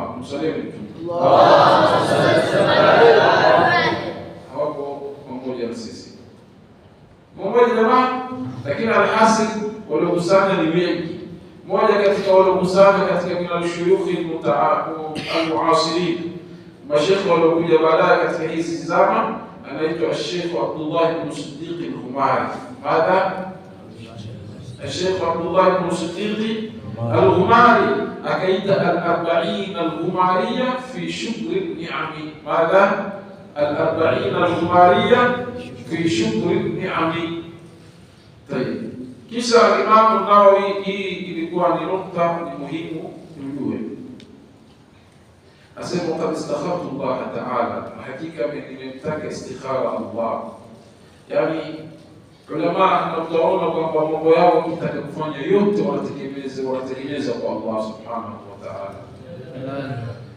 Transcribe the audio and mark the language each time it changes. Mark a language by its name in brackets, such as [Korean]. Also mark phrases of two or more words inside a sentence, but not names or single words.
[Swahili] Msalimu Allah hapo mmoja na sisi mmoja jamaa, lakini alhasil waliokusanya ni wengi. Mmoja katika waliokusanya katika [Arabic] من الشيوخ المعاصرين, [Swahili] mashayikh waliokuja baadaye katika hizi zama, anaitwa Sheikh Abdullah ibn Siddiq al-Ghumari. Madha? Sheikh Abdullah ibn Siddiq al-Ghumari akaita al-arba'in al-Ghumariya fi shukr an-ni'am. Madha? al-arba'in al-Ghumariya fi shukr an-ni'am. Tayeb. Kisha Imam Nawawi, hii ilikuwa ni nukta ni muhimu tujue. Asema [Arabic] قد استخرت الله تعالى, [Swahili] hakika nimemtaka istikhara Allah. Yani ulama tunaona kwamba mambo yao kitaka kufanya yote wanategemeza kwa Allah [Arabic] سبحانه وتعالى.